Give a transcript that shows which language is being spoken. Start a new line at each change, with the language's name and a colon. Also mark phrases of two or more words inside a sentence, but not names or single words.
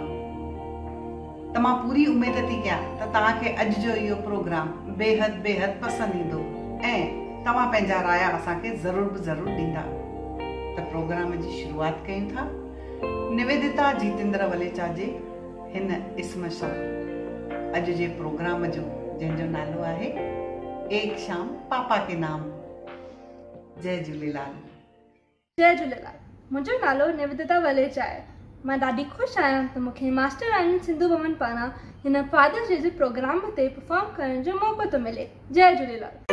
Sindhi: त मां पूरी उमेद थी कयां त तव्हांखे अॼु जो इहो प्रोग्राम बेहद पसंदि ईंदो ऐं तव्हां पंहिंजा राय असांखे ज़रूरु ॾींदा। त प्रोग्राम जी शुरूआत कयूं था निवेदिता जितेंद्र वलेचा जे हिन इस्म सां। अॼु जे प्रोग्राम जो जंहिंजो नालो आहे एक शाम पापा के नाम। जय झूलेलाल। जय झूलेलाल। मुंहिंजो नालो निवेदिता वलेचा आहे। मां ॾाढी ख़ुशि आहियां त मूंखे मास्टर रांजन सिंधु भवन पारां हिन
English: Father's Day
Sindhi: जे प्रोग्राम ते परफॉर्म करण जो मौक़ो थो मिले। जय झूलेलाल।